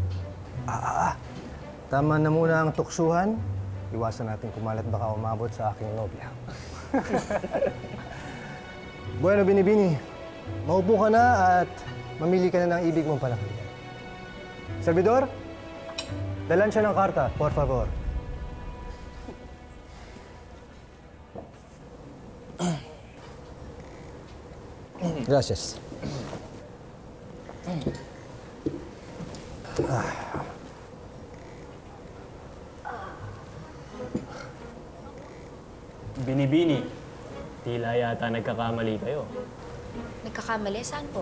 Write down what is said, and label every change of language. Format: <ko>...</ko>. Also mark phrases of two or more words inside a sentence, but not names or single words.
<tl>Tama na muna ang tuksuhan. Iwasan natin kumalat baka umabot sa aking nobya. Bueno, Binibini. Maupo ka na at mamili ka na ng ibig mong panakilian. Servidor, dalan siya ng karta,</tl> <es>por favor. Gracias.</es> <tl>Binibini, tila yata nagkakamali kayo. Nagkakamali? Saan po?</tl>